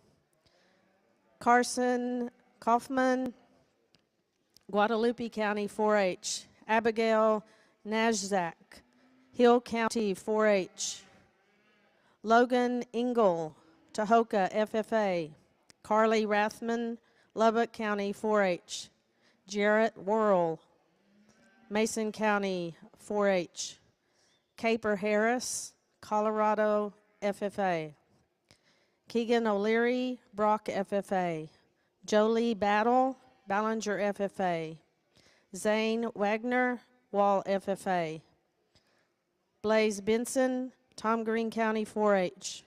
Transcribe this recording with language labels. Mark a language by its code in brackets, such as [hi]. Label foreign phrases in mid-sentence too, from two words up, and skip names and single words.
[en] Carson Kaufman, Guadalupe County 4-H, Abigail Najzak, Hill County 4-H, Logan Engel, Tahoka FFA, Carly Rathman, Lubbock County 4-H, Jarrett Worrell, Mason County 4-H, Caper Harris, Colorado FFA. Keegan O'Leary, Brock FFA. Jolie Battle, Ballinger FFA. Zane Wagner, Wall FFA. Blaze Benson, Tom Green County 4-H.